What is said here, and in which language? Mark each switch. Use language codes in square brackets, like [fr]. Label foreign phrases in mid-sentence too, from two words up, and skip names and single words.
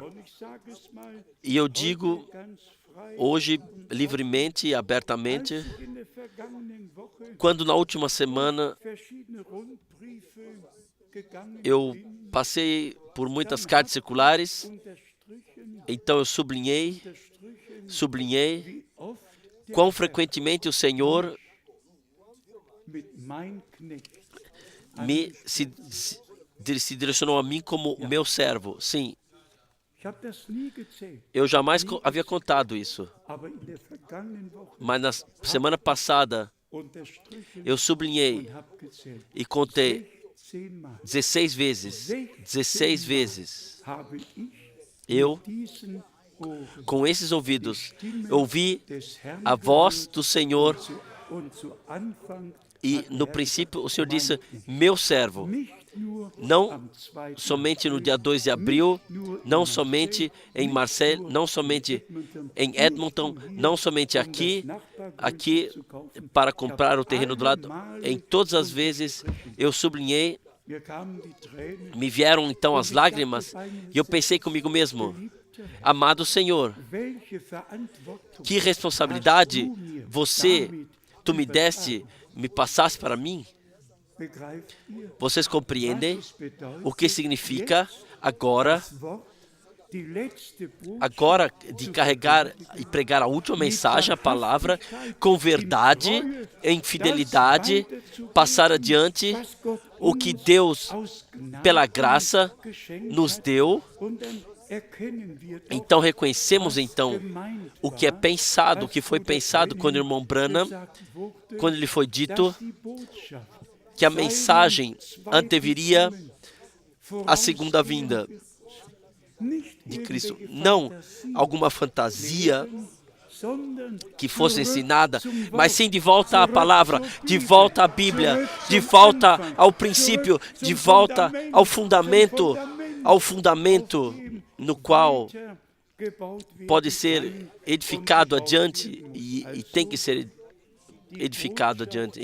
[pt] E eu digo hoje, livremente e abertamente, quando na última semana eu passei por muitas cartas circulares, então eu sublinhei quão frequentemente o Senhor se direcionou a mim como meu servo. Sim, [de] Ich habe das nie gezählt, [pt] eu jamais havia contado isso. [de] aber in der vergangenen Woche [pt] Mas na semana passada, [de] unterstrichen [pt] eu sublinhei [de] und habe gezählt. [pt] e contei [de] 16 Mal [pt] 16 vezes. 16 vezes. [de] habe ich [pt] Eu, [de] mit diesen Ohren [pt] com esses ouvidos, ouvi [de] des Herrn [pt] a voz do Senhor [de] und zu Anfang [pt] e no princípio o Senhor disse, meu servo. [de] nicht nur [pt] Não [de] am 2. [pt] somente no dia 2 de abril, não somente em Marseille, não somente em Edmonton, não somente aqui para comprar o terreno do lado. Em todas as vezes eu sublinhei, [de] mir kamen die Tränen, [pt] me vieram então as lágrimas e eu pensei comigo mesmo, amado Senhor, [de] welche Verantwortung [pt] que responsabilidade tu me deste, me passaste para mim? [de] begreift ihr, [pt] Vocês compreendem [de] was es bedeutet, [pt] o que significa agora [de] das Wort, die letzte Botschaft [pt] agora de carregar e pregar a última mensagem, a palavra, com verdade, em fidelidade, passar adiante [de] was Gott [pt] o que Deus, [de] aus Gnade [pt] pela graça, [de] geschenkt [pt] nos [de] hat, [pt] deu. [de] und dann erkennen wir doch, [pt] Então reconhecemos [de] was [pt] então [de] gemeint [pt] o que é [de] war, [pt] pensado, o [de] als [pt] que foi [de] Bruder [pt] pensado quando o irmão Branham, [de] gesagt wurde, [pt] quando lhe foi dito [de] dass die Botschaft [pt] que a mensagem anteviria a segunda vinda de Cristo. Não alguma fantasia que fosse ensinada, mas sim de volta à palavra, de volta à Bíblia, de volta ao princípio, de volta ao fundamento no qual pode ser edificado adiante e tem que ser edificado adiante.